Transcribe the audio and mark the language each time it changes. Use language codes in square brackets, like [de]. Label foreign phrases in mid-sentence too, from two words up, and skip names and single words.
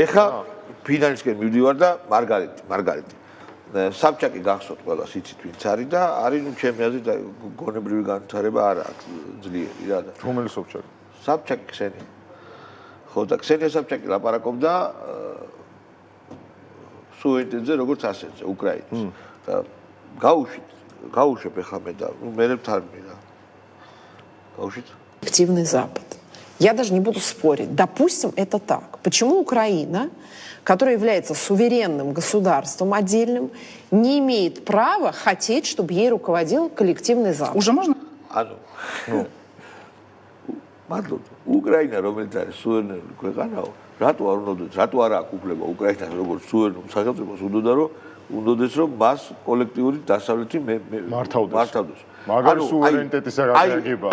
[ka] ეხა ფინალისკენ მივდივარ და მარგარიტი საბჭაკი გახსოვთ ყველას იცით ვინც არის და არის ნუ ჩემი აზრით გონებრივი განვითარება არ აქვს ძლიერი რა და რომელი საბჭაკი? საბჭაკი ქსენი. ხო და ქსენია საბჭაკი ლაპარაკობდა სუვერენიტეტზე როგორც ასეთზე უკრაინის. და გაუშვებ ეხლა მე და ნუ მერე თარგმნი რა. გაუშვით? [ru] Активный Запад. Я даже не буду спорить. Допустим, это так. Почему Украина, которая является суверенным государством отдельным, не имеет права хотеть, чтобы ей руководил коллективный Запад? Уже можно? [ka] მადლობთ. უკრაინა რომელიც არის სუვერენული ქვეყანაო, რატო არ უნდა რატო არ აქვს უფლება უკრაინას როგორც სუვერენულ სახელმწიფოს უნდადეს რომ მას კოლექტიური დასავლეთი მართავდეს. მაგარი სუვერენიტეტის აღება.